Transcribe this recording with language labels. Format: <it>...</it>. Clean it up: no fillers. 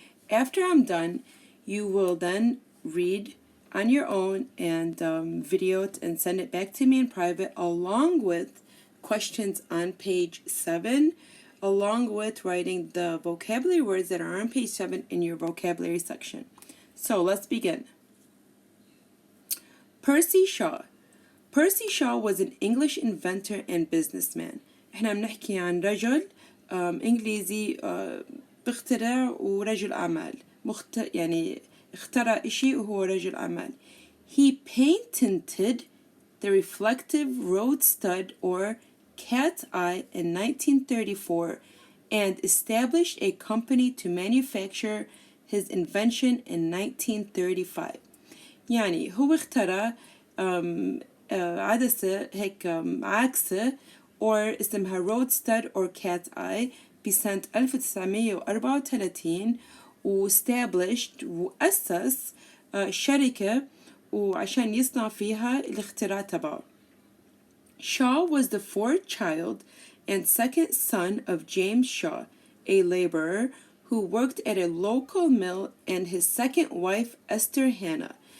<en>After I'm done, you will then read on your own and video it and send it back to me in private, along with questions on page 7, along with writing the vocabulary words that are on page 7 in your vocabulary section. So let's begin. Percy Shaw. Percy Shaw was an English inventor and businessman.</en> <ar>احنا بنحكي عن رجل انجليزي بيخترع ورجل اعمال يعني اخترع اشي وهو رجل اعمال.</ar> <en>He patented the reflective road stud or cat's eye in 1934 and established a company to manufacture his invention in 1935.</en> <ar>يعني هو اخترع عدسة هيك عاكسة</ar> <en>or</en> <ar>اسمها</ar> <en>road stud or cat's eye</en> <ar>بسنة 1934</ar> <en>established</en> <ar>وأسس شركة وعشان يصنع فيها الاختراع تبعه.</ar> <en>Shaw was the fourth child and second son of James Shaw, a laborer who worked at a local mill, and his second wife Esther Hannah.</en>